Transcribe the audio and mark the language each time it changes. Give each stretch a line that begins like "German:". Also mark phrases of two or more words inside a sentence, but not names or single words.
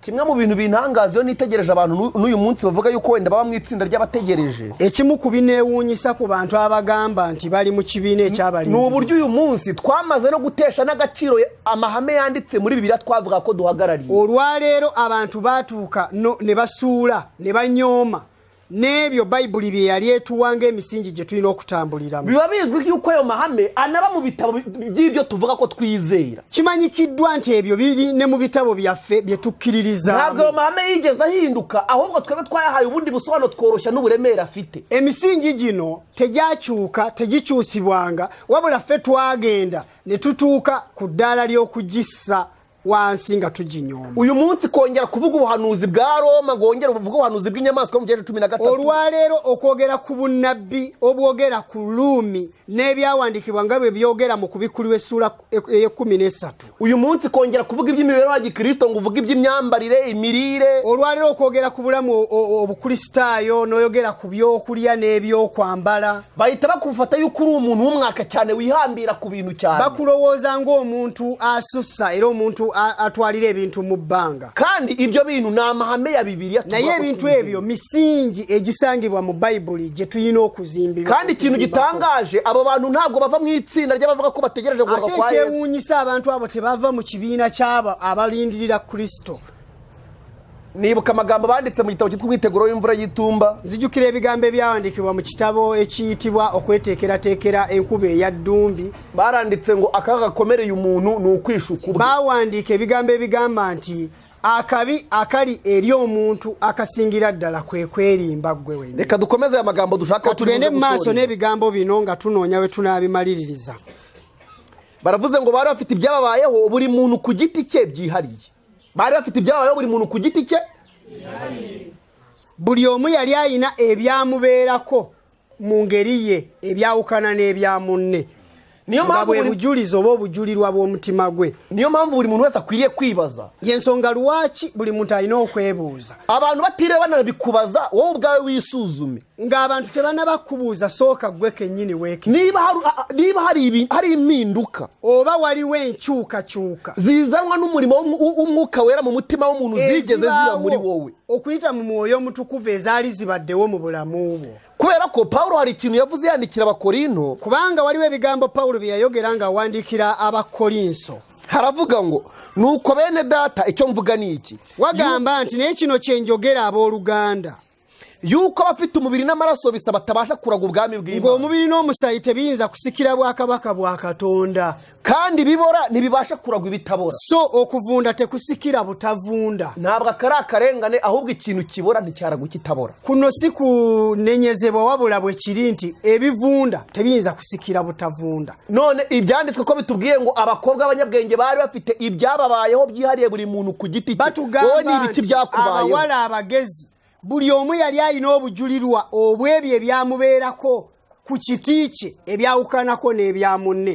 Kinyarwanda: kimwe mu bintu bintangaza iyo nitegereje abantu n'uyu munsi bavuga yuko wenda baba mu itsinda ry'abategereje,
Ganda: ekimu ku bineewuunyisa ku bantu abagamba nti bali mu kibiina ekyabalingiriza,
Kinyarwanda: ni uburyo uyu munsi twamaze no gutesha n'agaciro amahame yanditse muri Bibiliya twavuga ko duhagarariye.
Ganda: Olwaleero abantu baatuuka ne basuula ne banyooma n'ebyo bayibuli bye yali etuwanga emisingi gye tulina okutambuliramu.
Kinyarwanda: Biba bizwi yuko ayo mahame anaba mu bitabo by'ibyo tuvuga ko twizera.
Ganda: Kimanyikiddwa nti ebyo biri ne mu bitabo byaffe bye tukkiririza.
Kinyarwanda: Ntabwo ayo mahame yigeze ahinduka, ahubwo twebwe twayahaye ubundi busobanuro tworoshya n'uburemere afite.
Ganda: Emisingi gino tegyakyuka, tegikyusibwanga, wabula ffe twagenda ne tutuuka ku ddaala ly'okugissa wansi nga tuginyoma.
Kinyarwanda: Uyu munsi kongera kuvuga ubuhanuzi bwa Roma, ngongera uvuga ubuhanuzi bw'inyamaswa mu gihe 13.
Ganda: Olwaleero okwogera ku bunnabbi obwogera ku Luumi n'ebyawandikibwa nga bwe byogera mu kubikuliwa essula e13.
Kinyarwanda: Uyu munsi kongera kuvuga iby'imibereho ya Gikristo, ngo uvuga iby'imyambarire, imirire.
Ganda: Olwaleero okwogera ku bulamu obukristaayo n'oyogera ku byokulya n'ebyokwambala.
Kinyarwanda: Bahita bakufata yuko uri umuntu w'umwaka cyane wihambira ku bintu cyane.
Ganda: Bakulowooza ng'omuntu asussa era omuntu atwalira ebintu mu bbanga.
Kinyarwanda: Kandi ibyo bintu ni amahame ya Bibiliya.
Ganda: Naye ebintu ebyo misingi egisangibwa mu Bayibuli gye tulina okuzimbibwa.
Kinyarwanda: Kandi ikintu gitangaje, abo bantu ntabwo bava mu itsinda ry'abavuga ko bategereje kugaruka kwa Yesu.
Ganda: Kyewuunyisa abantu abo tebava mu kibiina ky'abo abalindirira Kristo.
Kinyarwanda: Nibuka amagambo banditse mu gitabo cyitwa Umwiteguro w'imvura y'itumba.
Ganda: Zijukira ebigambo ebyawandikibwa mu kitabo ekiyitibwa okweteekerateekera enkuba eya ddumbi.
Kinyarwanda: Baranditse ngo akaga gakomereye umuntu ni ukwishuka.
Ganda: Bawandiika ebigambo ebigamba nti akabi akali eri omuntu akasingira ddala kwe kwerimba ggwe wenyini.
Kinyarwanda: Reka dukomeze amagambo dushaka
Ganda: tugende mu maaso n'ebigambo bino nga tunoonya we tunaabimaliririza.
Kinyarwanda: Baravuze ngo bari bafite ibyababayeho buri muntu ku giti cye byihariye. Bari bafite ibyabayeho buri muntu ku giti cye.
Ganda: Buli omu yali ayina ebyamubeerako mu ngeri ye ebyawukana n'ebya munne.
Kinyarwanda: Niyo mpamvu buli bujulizo oba obujulirwa bw'omutima gwe. Niyo mpamvu buli muntu wese akwiriye kwibaza.
Ganda: Yensonga lwaki buli muntu alina okwebuuza.
Kinyarwanda: Abantu batire banabikubaza wowe ubwawe wisuzume.
Ganda: Ng'abantu tebanabakubuuza sooka gwe kennyini weeke.
Kinyarwanda: Niba hari impinduka
Ganda: oba waliwo enkyukakyuka
Kinyarwanda: zizanwa n'umurimo w'umwuka wera mu mutima w'umuntu zigeze ziba muri wowe,
Ganda: okuyita mu mwoyo omutukuvu ezaali zibaddewo mu bulamu bwo.
Kinyarwanda: Kubera ko Pawulo hari ikintu yavuze yandikira Abakorinto,
Ganda: kubanga waliwo ebigambo Pawulo bye yayogera nga awandikira Abakorinso.
Kinyarwanda: Haravuga ngo nuko bene data icyo mvuga ni iki,
Ganda: wagamba nti naye kino kye njogera abooluganda,
Kinyarwanda: yuko abafite umubiri n'amaraso bisa batabasha kuraga ubwami bw'Imana.
Ganda: Ngo omubiri n'omusayi tebiyinza kusikira bwakabaka bwa Katonda,
Kinyarwanda: kandi bibora ntibibasha kuragwa ibitabora.
Ganda: So okuvunda tekusikira butavunda.
Kinyarwanda: Ntabwo akari akarengane, ahubwo ikintu kibora nticyaragwa kitabora.
Ganda: Kuno si kunenyezebwa wabula bwe kiri nti ebivunda tebiyinza kusikira butavunda.
Kinyarwanda: None ibyanditswe ko bitubwiye ngo abakobwa abanyabwenge bari bafite ibyababayeho byihariye buri muntu ku giti cye. Wowe ni ibiki byakubayeho?
Ganda: Abawala abagezi buli omu yali alina obujulirwa obwebyo ebyamubeerako ku kiti kye ebyawukanako n'ebya munne.